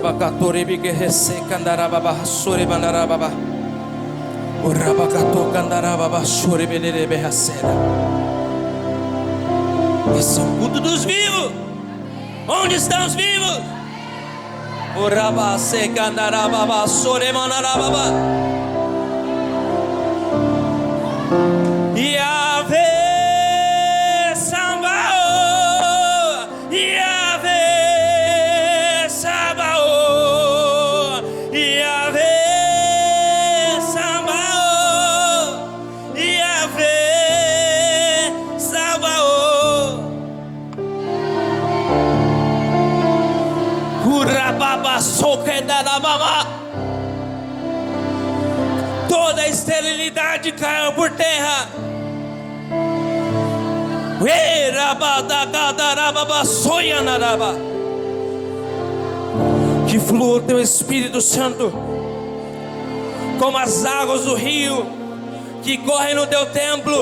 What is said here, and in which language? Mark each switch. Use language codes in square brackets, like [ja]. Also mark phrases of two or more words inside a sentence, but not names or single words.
[pt] Rabacatorebe que resseca andarababa, sorebandarababa. O rabacato candarababa, sorebelebe racera. Esse é o culto dos vivos. Onde estão os vivos? O rabaseca andarababa, soremanarababa. Yahvé Sabaoth, Yahvé Sabaoth, Yahvé Sabaoth, Yahvé Sabaoth. Urababa soquedarababa. Toda a esterilidade caiu por terra. Que flua o teu Espírito Santo como as águas do rio que correm no teu templo.